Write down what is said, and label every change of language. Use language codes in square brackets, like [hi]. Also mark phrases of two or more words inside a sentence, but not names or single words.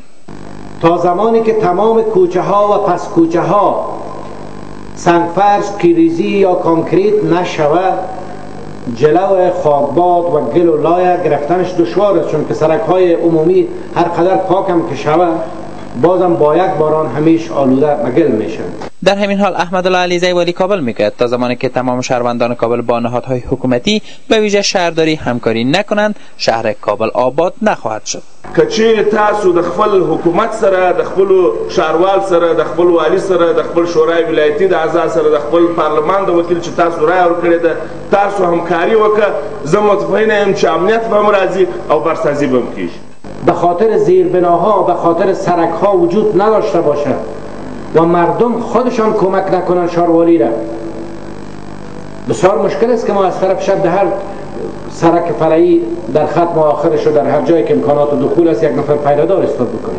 [fa] تا زمانی که تمام کوچه ها و پس کوچه ها سنگفرش، قیریزی یا کانکریت نشود، جلو خاکباد و گل و لایه گرفتنش دشوار است، چون که سرک های عمومی هر قدر پاکم که شود بازم با یک باران همیش آلوده و گل میشن. در همین حال احمدالله علیزی والی کابل میگوید تا زمانی که تمام شهروندان کابل با نهادهای حکومتی به ویژه شهرداری همکاری نکنند، شهر کابل آباد نخواهد شد. [ps] کچې تاسو د خپل حکومت سره، د خپل شهروال سره، د خپل والی سره، د خپل شورای ولایتي د اعضا سره، د خپل پارلمان د وکیل چې تاسو رای ورکړې ده، تاسو همکاري وکړه، زه مطمئن یم چې امنیت به هم راځي او برسازي به هم کیږي. [fa] به خاطر زیربناها، به خاطر سرک‌ها وجود نداشته باشد و مردم خودشان کمک نکنن شهروالی را، بسیار مشکل است که ما از طرف شب هر سرک فرعی در خط آخرش و در هر جایی که امکانات دخول است یک نفر پیدادار استفاده بکنیم.